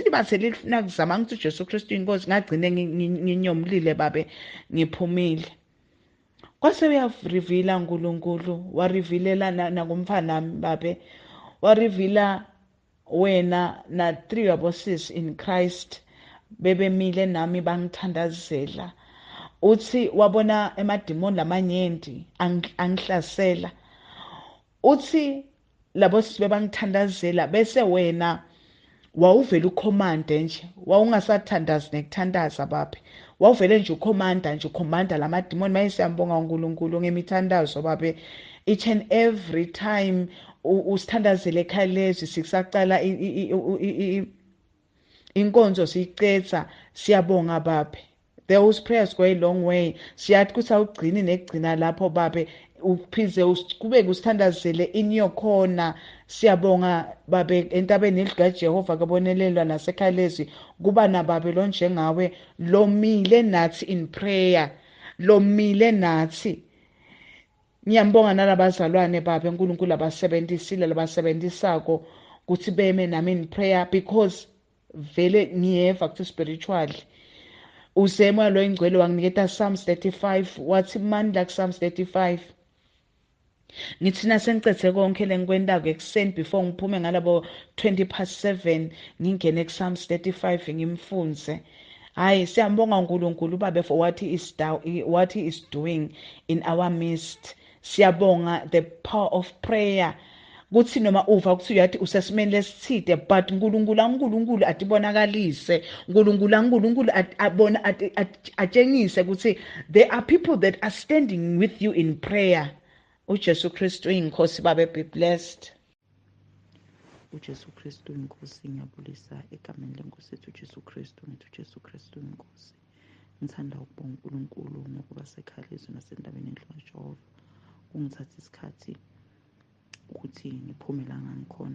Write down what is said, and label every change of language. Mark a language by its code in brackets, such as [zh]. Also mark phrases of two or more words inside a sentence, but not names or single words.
[ss] Libase lifuna kuzama ngithi uJesu Kristu inkosi, ngagcine nginyomlile babe ngiphumile. Kwase uyareveala uNkulunkulu, warevealela nakumfana nami babe, wareveala wena na 3 yabosisi [en] in Christ [ss] bebemile nami bangithandazela. Uthi wabona emadimoni lamanyenti angihlasela. Uthi labo sisi bebangithandazela bese wena wawuvela ukhomande nje, wawungasathandazi nekuthandaza baphe, wawuvele nje ukhomanda lamadimoni. Maye siyambonga uNkulunkulu ngemithandazo baphe, [en] each and every time [ss] usithandazele ekhaya lezwi sikusaqala inkonzo siyicetha, siyabonga baphe. [en] Those prayers go a long way. [ss] Siyathi kuthi awugcini nekugcina lapho baphe, uphize kube kusithandazele [en] in your corner. [ss] Siyabonga babe entabeni likaJehova kabonelelwa nasekhaya lezwi kuba nababe lo njengawe lomile nathi [en] in prayer, [ss] lomile nathi. Ngiyambonga nalabazalwane babe uNkulunkulu abasebenzisile labasebenzisako ukuthi beme nami [en] in prayer, because [ss] vele ngiyeva kuthi spiritually uzemoya lo ingcwele wanginiketa Psalms 35 wathi mandla ku Psalms 35. Ngithina sengicethe konke lengikwendako ekuseni before ngiphume ngalabo 7:20 ngingene ku Psalms 35 ngimfunze. Hayi siyambonga uNkulunkulu babe [en] for what he is doing in our midst. [ss] Siyabonga [en] the power of prayer. [ss] Kuthi noma uva ukuthi uyathi usesimeni lesithide, but uNkulunkulu atibonakalise, uNkulunkulu abona atshengise ukuthi [en] there are people that are standing with you in prayer. [ss] uJesu Kristu inkosi babe, [en] be blessed. [ss] uJesu Kristu inkosi, ngiyabulisa egameni lenkosi ethu uJesu Kristu. Ngithi uJesu Kristu inkosi, ngithanda ukubonga uNkulunkulu ngokuba sekhaya lezwi nasendaweni endlu kaJehova. Ungithatha isikhathi ukuthi ngiphume la ngangikhona.